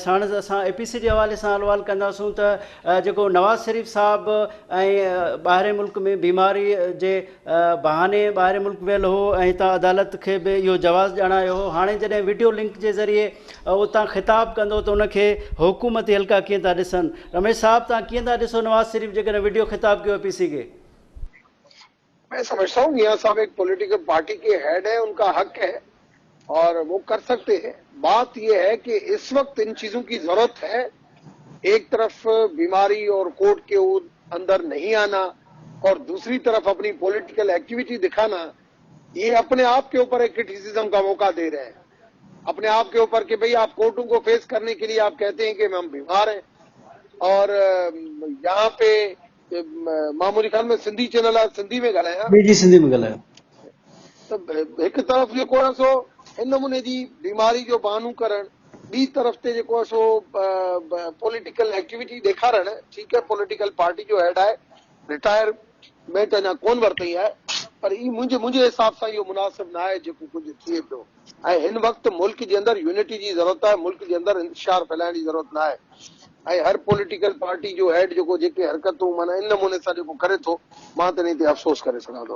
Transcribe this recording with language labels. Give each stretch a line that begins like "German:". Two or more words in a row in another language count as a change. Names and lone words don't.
Sindhi: साणि असां APC जे हवाले सां सवाल कंदासूं त जेको नवाज़ शरीफ़ साहब ऐं ॿाहिरि मुल्क में बीमारी जे बहाने ॿाहिरि मुल्क वियल हो ऐं हितां अदालत खे बि इहो जवाज़ु ॼाणायो हो। हाणे जॾहिं वीडियो लिंक जे ज़रिए उतां ख़िताबु कंदो त उनखे हुकूमती हल्का कीअं था ॾिसनि? रमेश साहब, तव्हां कीअं था ॾिसो नवाज़ शरीफ़ जेकॾहिं वीडियो ख़िताबु कयो APC खे?
Urdu: میں سمجھتا ہوں میاں صاحب ایک
English: political party
Urdu: کے ہیڈ ہے، ان کا حق ہے اور وہ کر سکتے ہیں. بات یہ ہے کہ اس وقت ان چیزوں کی ضرورت ہے. ایک طرف بیماری اور کورٹ کے اندر نہیں آنا اور دوسری طرف اپنی
English: political activity
Urdu: دکھانا، یہ اپنے آپ کے اوپر ایک کریٹیسزم کا موقع دے رہے ہیں. اپنے آپ کے اوپر کہ بھائی آپ کورٹوں کو فیس کرنے کے لیے آپ کہتے ہیں کہ ہم بیمار ہیں، اور یہاں پہ معمولی خیال میں
Sindhi: सिंधी चैनल आहे, सिंधी में ॻाल्हायां जी सिंधी में ॻाल्हायो। त हिकु तरफ़ जेको आहे सो हिन नमूने जी बीमारी जो बहानो करणु, ॿी तरफ़ ते जेको आहे सो
English: political activity
Sindhi: ॾेखारणु। ठीकु है,
English: political party
Sindhi: जो हेड आहे, रिटायरमेंट अञा कोन वरितई आहे, पर ई मुंहिंजे हिसाब सां इहो मुनासिब न आहे जेको कुझु थिए पियो। ऐं हिन वक़्तु मुल्क जे अंदरि यूनिटी जी ज़रूरत आहे, मुल्क जे अंदरि इंतशार फैलाइण जी ज़रूरत न आहे। ऐं हर
English: political party
Sindhi: जो हेड जेको जेके हरकतूं माना इन नमूने सां जेको करे थो, मां त इन ते अफ़सोस करे सघां थो।